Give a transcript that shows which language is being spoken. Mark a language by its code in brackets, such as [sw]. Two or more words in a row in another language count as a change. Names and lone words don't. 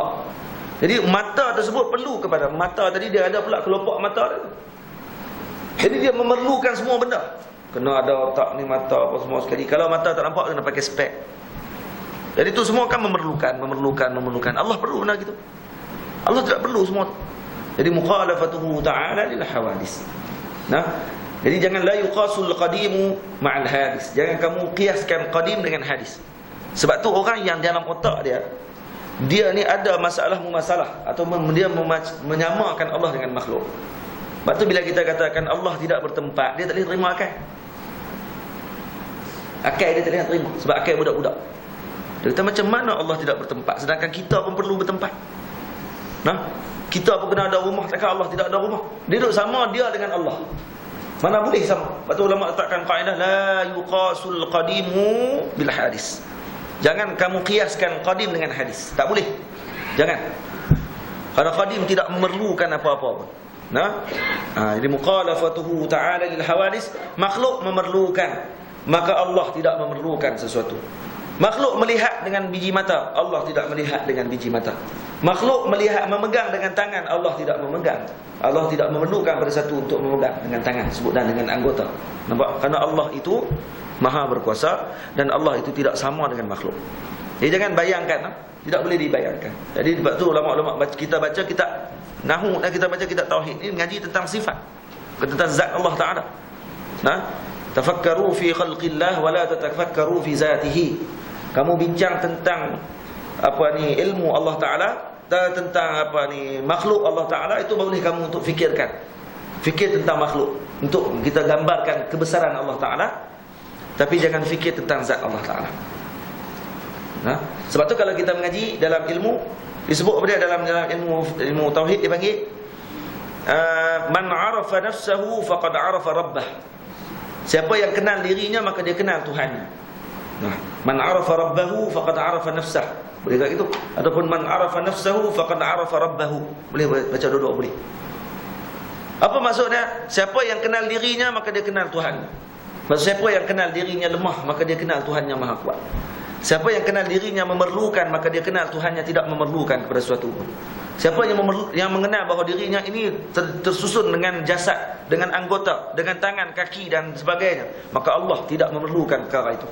[ms] Jadi mata tersebut perlu kepada mata tadi, dia ada pula kelopak mata dia. Jadi dia memerlukan semua benda. Kena ada otak ni, mata apa semua sekali. Kalau mata tak nampak, kena pakai spek. Jadi itu semua kan memerlukan. Allah perlu benda gitu. Allah tidak perlu semua. [ar] Jadi مخالفته تعالى للحوادث. [ms] Jadi jangan [ar] لا يقاس القديم مع الحادث. [ms] Jangan kamu kiaskan qadim dengan hadis. Sebab tu orang yang dalam otak dia ni ada masalah atau dia menyamakan Allah dengan makhluk. Sebab tu bila kita katakan Allah tidak bertempat, dia tak boleh terima akal. Akal dia tak boleh terima sebab akal budak-budak. Dia kata macam mana Allah tidak bertempat sedangkan kita pun perlu bertempat. Kita pun kena ada rumah, takkan Allah tidak ada rumah? Dia duduk sama dia dengan Allah. Mana boleh sama? Sebab tu ulama letakkan kaedah [ar] لا يقاس القديم بالحادث. [ms] Jangan kamu kiaskan qadim dengan hadis. Tak boleh. Jangan. Kerana qadim tidak memerlukan apa-apa pun. Jadi [ar] مخالفته تعالى للحوادث, [ms] makhluk memerlukan, maka Allah tidak memerlukan sesuatu. Makhluk melihat dengan biji mata, Allah tidak melihat dengan biji mata. Makhluk melihat memegang dengan tangan, Allah tidak memegang. Allah tidak memerlukan pada satu untuk memegang dengan tangan sebut dan dengan anggota. Nampak? Kerana Allah itu Maha berkuasa dan Allah itu tidak sama dengan makhluk. Jadi jangan bayangkan, tidak boleh dibayangkan. Jadi sebab tu ulama-ulama kita baca kitab Nahu dan kita baca kitab tauhid ini mengaji tentang sifat, tentang zat Allah Taala. [ar] تفكروا في خلق الله ولا تتفكروا في ذاته. [ms] Kamu bincang tentang ilmu Allah Taala dan tentang makhluk Allah Taala, itu boleh kamu untuk fikirkan. Fikir tentang makhluk untuk kita gambarkan kebesaran Allah Taala, tapi jangan fikir tentang zat Allah Taala. Sebab tu kalau kita mengaji dalam ilmu, disebut apa dia dalam ilmu tauhid, dipanggil [ar] من عرف نفسه فقد عرف ربه. [ms] Siapa yang kenal dirinya maka dia kenal Tuhannya. [ar] من عرف ربه فقد عرف نفسه. [ms] Boleh tak gitu? [ar] Ataupun من عرف نفسه فقد عرف ربه. [ms] Boleh baca dua-dua boleh. Apa maksudnya? Siapa yang kenal dirinya maka dia kenal Tuhan. Maksud siapa yang kenal dirinya lemah maka dia kenal Tuhan yang Maha Kuat. Siapa yang kenal dirinya memerlukan maka dia kenal Tuhannya tidak memerlukan kepada sesuatu pun. Siapa yang mengenal bahawa dirinya ini tersusun dengan jasad, dengan anggota, dengan tangan, kaki dan sebagainya, maka Allah tidak memerlukan perkara itu.